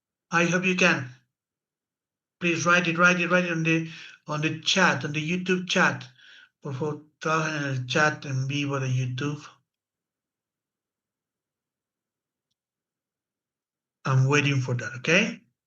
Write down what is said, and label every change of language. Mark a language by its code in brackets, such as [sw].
[en] I hope you can. Please write it on the chat, on the YouTube chat. [es] Por favor, trabajen en el chat en vivo de YouTube. [en] I'm waiting for that, okay?